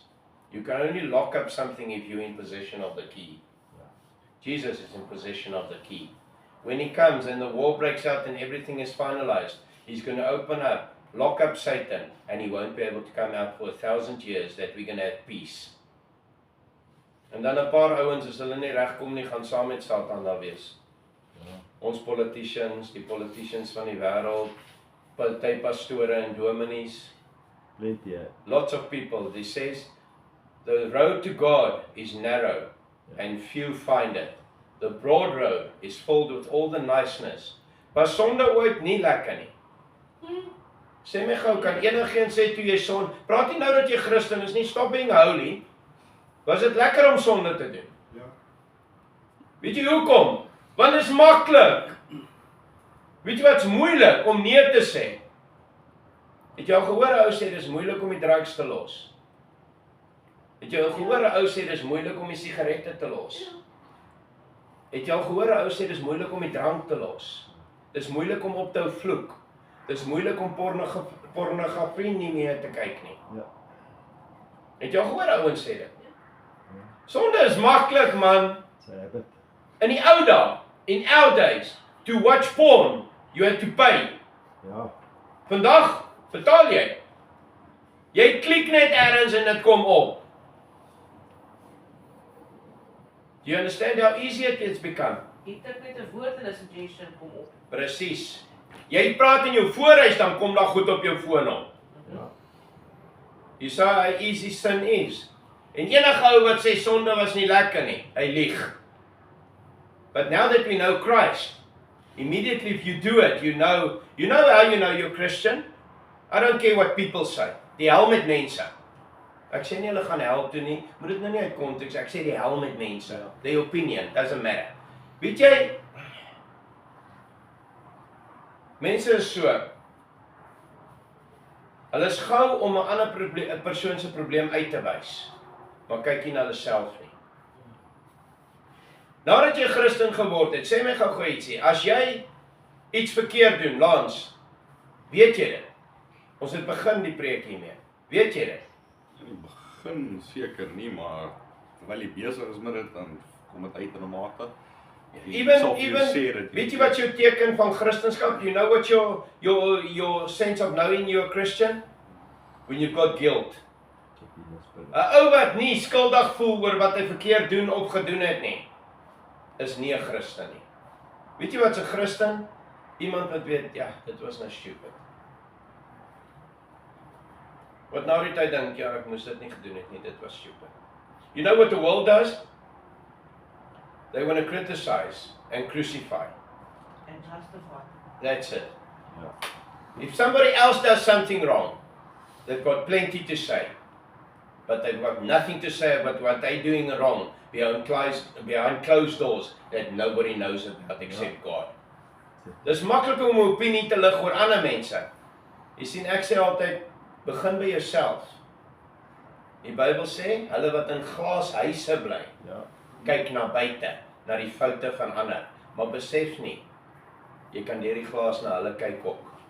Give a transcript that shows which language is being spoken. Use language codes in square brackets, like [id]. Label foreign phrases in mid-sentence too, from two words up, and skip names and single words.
[en] You can only lock up something if you're in possession of the key. Jesus is in possession of the key. When he comes and the war breaks out and everything is finalized, he's going to open up, lock up Satan, and he won't be able to come out for 1,000 years, that we're going to have peace. [af] En dan 'n paar ouens as hulle nie regkom nie, gaan saam met Satan daar wees. Ons politicians, die politicians van die wêreld, partypastore en dominees, [en] Plenty, yeah. lots of people, they says, the road to God is narrow and few find it. The broad road is filled with all the niceness. [af] Was sonde ooit nie lekker nie? Sê my gou, kan enigeen sê toe jy son, praat nie nou dat jy Christen is nie, [en] stop being holy. [af] Was dit lekker om sonde te doen? Ja. Weet jy hoekom? Want dit is maklik. Weet jy wat's moeilik om nee te sê? Het jy al gehoor 'n ou sê dis moeilik om die drugs te los? Het jy al gehoor 'n ou sê dis moeilik om die sigarette te los? Het jy al gehoor 'n ou sê dis moeilik om die drank te los? Dis moeilik om op te hou vloek. Dis moeilik om pornografie nie meer te kyk nie. Ja. Het jy al gehoor ouens sê dit? Sonde is maklik, man. [en] It's a habit. [af] In die ou dae, [en] in our days, to watch porn, you had to pay. [af] Ja. Vandag betaal jy. Jy klik net ergens en dit kom op. [en] Do you understand how easy it has become? [af] Jy tik net 'n woord en 'n suggestion kom op. Presies. Jy praat in jou voorhuis, dan kom daar goed op jou foon op. Ja. [en] You see how easy sin is. [af] En enige ou wat sê sonde was nie lekker nie, hy lieg. [en] But now that we know Christ, immediately if you do it, you know how you know you're Christian? I don't care what people say. [af] Die hel met mense. Ek sê nie hulle gaan hel toe nie, moet dit nou nie uit konteks, ek sê die hel met mense. [en] Their opinion, doesn't matter. [af] Weet jy, mense is so, hulle is gou om 'n ander persoon se probleem uit te wys, maar kyk nie na hulle self nie. Nadat jy Christen geword het, sê my gou ietsie, as jy iets verkeerd doen, Lans, weet jy dit? Ons het begin die preek hiermee. Weet jy dit? In die begin seker nie, maar terwyl jy besig is met dit, dan kom dit uit in 'n mate. Even, weet jy wat jou teken van Christendom? [en] You know what your sense of knowing you're a Christian? When you've got guilt. [af] 'n Ou wat nie skuldig voel oor wat hy verkeerd doen of gedoen het nie, is nie 'n Christen nie. Weet jy wat's 'n Christen? Iemand wat weet, ja, dit was nou stupid. Wat nou die tyd dink, ja, ek moes dit nie gedoen het nie, dit was stupid. [en] You know what the world does? They want to criticize and crucify. And justify. That's it. Ja. If somebody else does something wrong, they've got plenty to say. But they've got nothing to say about what they're doing wrong behind closed doors that nobody knows about except God. [af] Dis maklik om 'n opinie te lig oor ander mense. Jy sien, ek sê altyd, begin by jouself. Die Bybel sê, hulle wat in glashuise bly, Ja. kyk na buite, na die foute van ander, maar besef nie, jy kan deur die glas na hulle kyk ook.